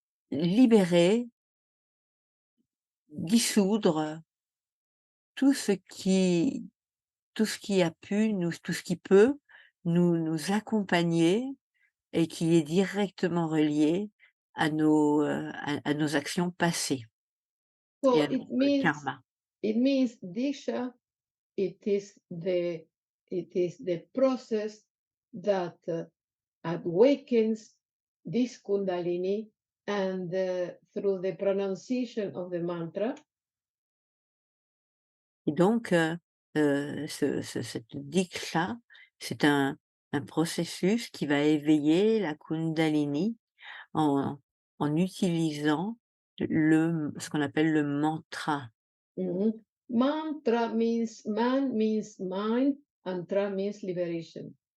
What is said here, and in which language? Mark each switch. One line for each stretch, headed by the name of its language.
French: libérer, dissoudre tout ce qui tout ce qui a pu nous tout ce qui peut nous accompagner et qui est directement relié à nos actions passées et
English: So
French: à notre karma.
English: it means Disha, it is the process that awakens this Kundalini, and through the pronunciation of the mantra,
French: Et donc cette diksha, c'est un processus qui va éveiller la kundalini en utilisant ce qu'on appelle le mantra. mhm.
English: Mantra means man means mind, and tra means liberation.